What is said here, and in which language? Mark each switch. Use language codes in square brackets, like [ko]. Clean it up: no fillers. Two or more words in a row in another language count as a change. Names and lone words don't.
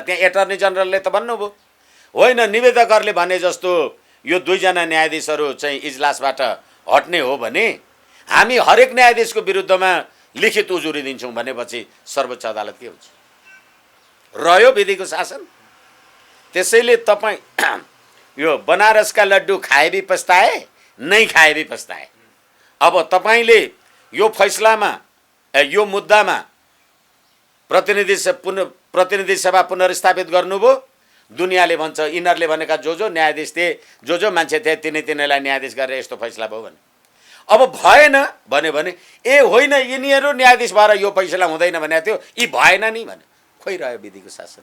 [ne] त्यहाँ एटर्नी जनरलले त भन्नुभयो, होइन निवेदकहरूले भने जस्तो यो 2 जना न्यायाधीशहरू चाहिँ इजलासबाट हट्ने हो भने हामी हरेक न्यायाधीशको विरुद्धमा लिखित उजुरी दिन्छौँ भनेपछि सर्वोच्च अदालत के हुन्छ? रह्यो विधिको शासन। त्यसैले तपाईँ यो बनारसका लड्डु [hi] खाए भी पछताए, नहीं खाए भी पछताए। [ne] अब तपाईँले यो फैसलामा यो मुद्दामा प्रतिनिधि सभा पुनर्स्थापित गर्नुभयो। दुनियाँले भन्छ यिनीहरूले भनेका जो न्यायाधीश थिए, जो मान्छे थिए तिनीलाई न्यायाधीश गरेर यस्तो फैसला भयो भने। अब भएन भने ए होइन यिनीहरू न्यायाधीश भएर यो फैसला हुँदैन भनेको थियो, यी भएन नि भने खोइ रह्यो विधिको शासन।